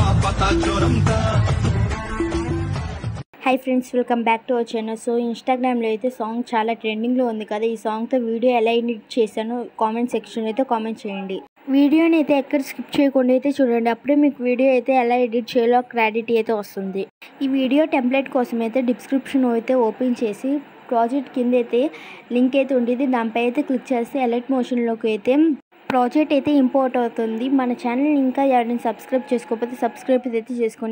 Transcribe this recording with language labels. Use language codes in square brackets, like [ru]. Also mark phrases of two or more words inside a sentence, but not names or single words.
[en] Hi friends welcome back to our channel. [te] సో ఇన్స్టాగ్రామ్ సాంగ్ చాలా ట్రెండింగ్ లో ఉంది కదా। ఈ సాంగ్ తో వీడియో ఎలా ఎడిట్ చేసానో [en] comment section [te] అయితే కామెంట్ చేయండి। వీడియోని అయితే ఎక్కడ స్కిప్ చేయకుండా అయితే చూడండి। अప్పుడే మీకు వీడియో అయితే ఎలా ఎడిట్ చేయాలో క్లారిటీ అయితే వస్తుంది। ఈ వీడియో టెంప్లెట్ కోసం అయితే డిస్క్రిప్షన్ అయితే ఓపెన్ చేసి ప్రాజెక్ట్ కింద అయితే లింక్ అయితే ఉంటుంది। దానిపై అయితే క్లిక్ చేస్తే ఎలర్ట్ మోషన్ లోకి అయితే ప్రాజెక్ట్ అయితే ఇంపోర్ట్ అవుతుంది। మన ఛానల్ ఇంకా ఎవరైనా సబ్స్క్రైబ్ చేసుకోకపోతే సబ్స్క్రైబ్ అయితే చేసుకోండి।